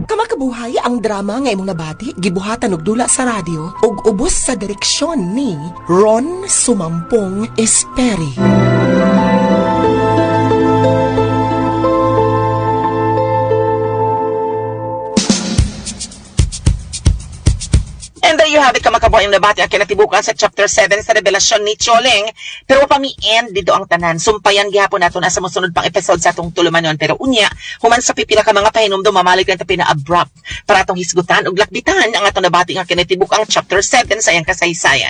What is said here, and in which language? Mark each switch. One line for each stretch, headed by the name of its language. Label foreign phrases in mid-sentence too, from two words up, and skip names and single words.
Cebuano: Makabuhay ang drama nga imong nabati, gibuhatan og dula sa radyo ug ubos sa direksyon ni Ron Sumampong Esperi.
English: And there you have it,
Cebuano: kamakabuhay yung nabati ang kinatibukan sa chapter 7 sa revelasyon ni Choleng. Pero pami-end dito ang tanan. Sumpayan gihapon nato na sa musunod pang episode sa atong tulumanon. Pero unya, human sa pipila ka mga pahinumdum, mamalik lang ta pina-abrupt para atong hisgutan ug lakbitan ang atong nabati nga kinatibukang chapter 7 sa iyang kasaysayan.